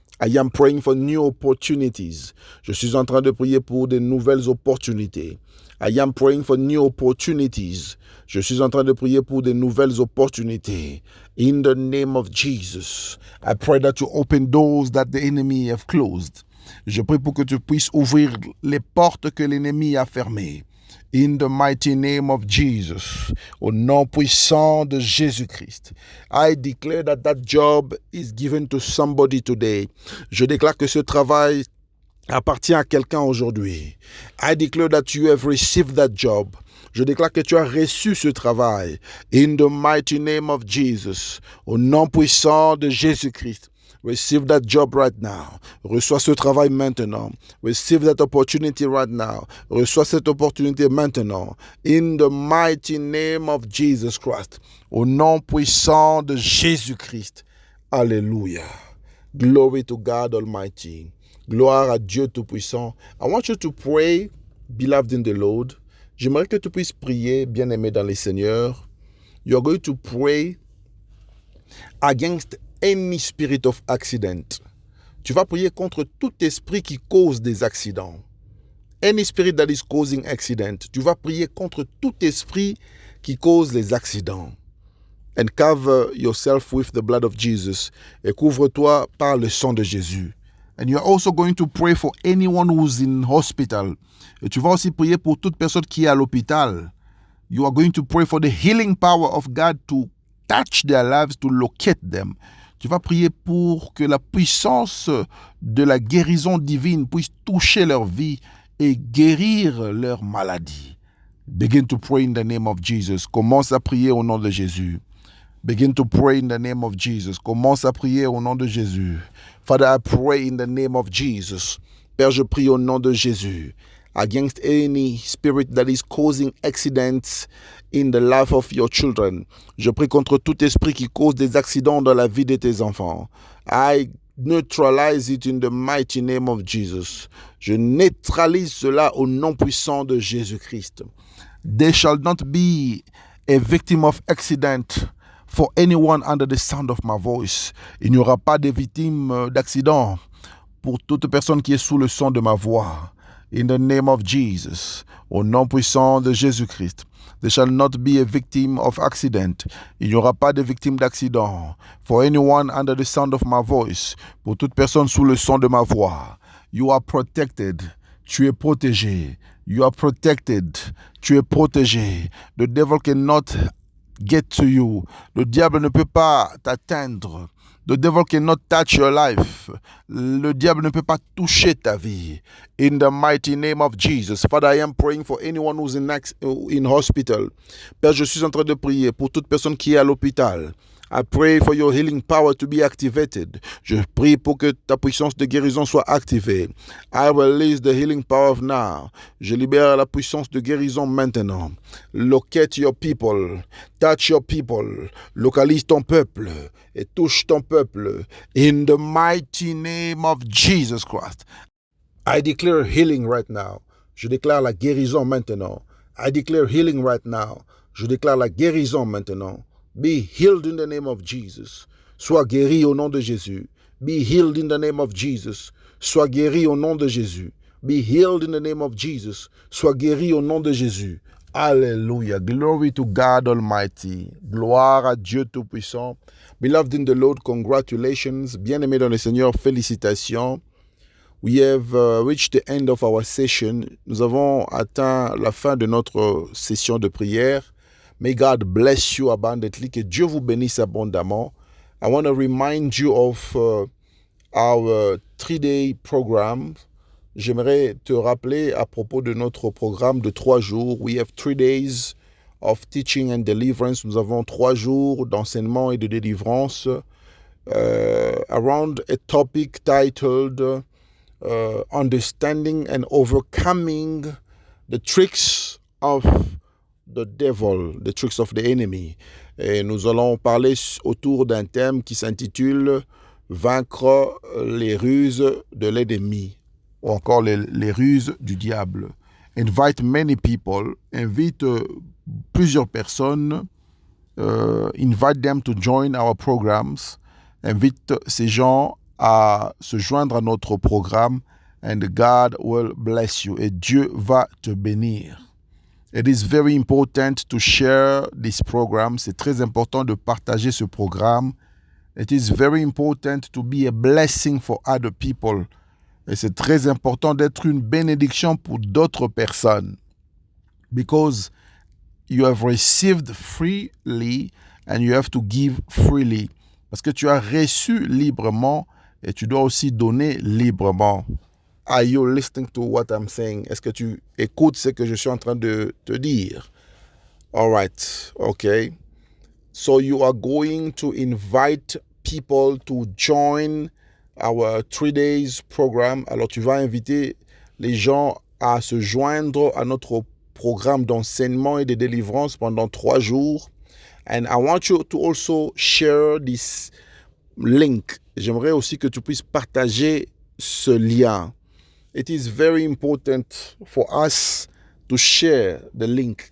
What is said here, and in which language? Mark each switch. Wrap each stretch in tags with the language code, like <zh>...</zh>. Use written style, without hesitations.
<en>I am praying for new opportunities.</en> <fr>Je suis en train de prier pour de nouvelles opportunités.</fr> <en>I am praying for new opportunities.</en> <fr>Je suis en train de prier pour de nouvelles opportunités.</fr> <en>In the name of Jesus, I pray that you open doors that the enemy have closed.</en> <fr>Je prie pour que tu puisses ouvrir les portes que l'ennemi a fermées.</fr> <en>In the mighty name of Jesus,</en> <fr>au nom puissant de Jésus-Christ,</fr> <en>I declare that that job is given to somebody today.</en> <fr>Je déclare que ce travail appartient à quelqu'un aujourd'hui.</fr> <en>I declare that you have received that job.</en> <fr>Je déclare que tu as reçu ce travail.</fr> <en>In the mighty name of Jesus,</en> <fr>au nom puissant de Jésus-Christ.</fr> <en>Receive that job right now.</en> <fr>Reçois ce travail maintenant.</fr> <en>Receive that opportunity right now.</en> <fr>Reçois cette opportunité maintenant.</fr> <en>In the mighty name of Jesus Christ.</en> <fr>Au nom puissant de Jésus-Christ. Alléluia.</fr> <en>Glory to God Almighty.</en> <fr>Gloire à Dieu Tout-Puissant.</fr> <en>I want you to pray, beloved in the Lord.</en> <fr>J'aimerais que tu puisses prier, bien-aimé dans le Seigneur.</fr> <en>You are going to pray against any spirit of accident.</en> <fr>Tu vas prier contre tout esprit qui cause des accidents.</fr> <en>Any spirit that is causing accident.</en> <fr>Tu vas prier contre tout esprit qui cause les accidents.</fr> <en>And cover yourself with the blood of Jesus.</en> <fr>Et couvre-toi par le sang de Jésus.</fr> <en>And you are also going to pray for anyone who's in hospital.</en> <fr>Et tu vas aussi prier pour toute personne qui est à l'hôpital.</fr> <en>You are going to pray for the healing power of God to touch their lives, to locate them.</en> <fr>Tu vas prier pour que la puissance de la guérison divine puisse toucher leur vie et guérir leur maladie.</fr> <en>Begin to pray in the name of Jesus.</en> <fr>Commence à prier au nom de Jésus.</fr> <en>Begin to pray in the name of Jesus.</en> <fr>Commence à prier au nom de Jésus.</fr> <en>Father, I pray in the name of Jesus.</en> <fr>Père, je prie au nom de Jésus.</fr> <en>Against any spirit that is causing accidents in the life of your children.</en> <fr>Je prie contre tout esprit qui cause des accidents dans la vie de tes enfants.</fr> <en>I neutralize it in the mighty name of Jesus.</en> <fr>Je neutralise cela au nom puissant de Jésus-Christ.</fr> <en>They shall not be a victim of accident For anyone under the sound of my voice,</en> <fr>il n'y aura pas de victimes d'accident pour toute personne qui est sous le son de ma voix.</fr> <en>In the name of Jesus,</en> <fr>au nom puissant de Jésus-Christ,</fr> <en>there shall not be a victim of accident.</en> <fr>Il n'y aura pas de victime d'accident.</fr> <en>For anyone under the sound of my voice,</en> <fr>pour toute personne sous le son de ma voix,</fr> <en>you are protected.</en> <fr>Tu es protégé.</fr> <en>You are protected.</en> <fr>Tu es protégé.</fr> <en>The devil cannot get to you.</en> <fr>Le diable ne peut pas t'atteindre.</fr> <en>The devil cannot touch your life.</en> <fr>Le diable ne peut pas toucher ta vie.</fr> <en>In the mighty name of Jesus. Father, I am praying for anyone who's in hospital.</en> <fr>Père, je suis en train de prier pour toute personne qui est à l'hôpital.</fr> <en>I pray for your healing power to be activated.</en> <fr>Je prie pour que ta puissance de guérison soit activée.</fr> <en>I release the healing power of now.</en> <fr>Je libère la puissance de guérison maintenant.</fr> <en>Locate your people. Touch your people.</en> <fr>Localise ton peuple et touche ton peuple.</fr> <en>In the mighty name of Jesus Christ. I declare healing right now.</en> <fr>Je déclare la guérison maintenant.</fr> <en>I declare healing right now.</en> <fr>Je déclare la guérison maintenant.</fr> <en>Be healed in the name of Jesus.</en> <fr>Sois guéri au nom de Jésus.</fr> <en>Be healed in the name of Jesus.</en> <fr>Sois guéri au nom de Jésus.</fr> <en>Be healed in the name of Jesus.</en> <fr>Sois guéri au nom de Jésus. Alléluia.</fr> <en>Glory to God Almighty.</en> <fr>Gloire à Dieu Tout-Puissant.</fr> <en>Beloved in the Lord, congratulations.</en> <fr>Bien-aimés dans le Seigneur, félicitations.</fr> <en>We have reached the end of our session.</en> <fr>Nous avons atteint la fin de notre session de prière.</fr> <en>May God bless you abundantly.</en> <fr>Que Dieu vous bénisse abondamment.</fr> <en>I want to remind you of our 3-day program.</en> <fr>J'aimerais te rappeler à propos de notre programme de 3 jours.</fr> <en>We have 3 days of teaching and deliverance.</en> <fr>Nous avons 3 jours d'enseignement et de délivrance</fr> <en>around a topic titled Understanding and Overcoming the Tricks of the devil, the tricks of the enemy.</en> <fr>Et nous allons parler autour d'un thème qui s'intitule Vaincre les ruses de l'ennemi, ou encore les ruses du diable.</fr> <en>Invite many people,</en> <fr>invite plusieurs personnes,</fr> <en>invite them to join our programs,</en> <fr>invite ces gens à se joindre à notre programme,</fr> <en>and God will bless you,</en> <fr>et Dieu va te bénir.</fr> <en>It is very important to share this program.</en> <fr>C'est très important de partager ce programme.</fr> <en>It is very important to be a blessing for other people.</en> <fr>Et c'est très important d'être une bénédiction pour d'autres personnes.</fr> <en>Because you have received freely and you have to give freely.</en> <fr>Parce que tu as reçu librement et tu dois aussi donner librement.</fr> <en>Are you listening to what I'm saying?</en> <fr>Est-ce que tu écoutes ce que je suis en train de te dire?</fr> <en>All right, okay. So you are going to invite people to join our 3 days program.</en> <fr>Alors tu vas inviter les gens à se joindre à notre programme d'enseignement et de délivrance pendant 3 jours.</fr> <en>And I want you to also share this link.</en> <fr>J'aimerais aussi que tu puisses partager ce lien.</fr> <en>It is very important for us to share the link.</en>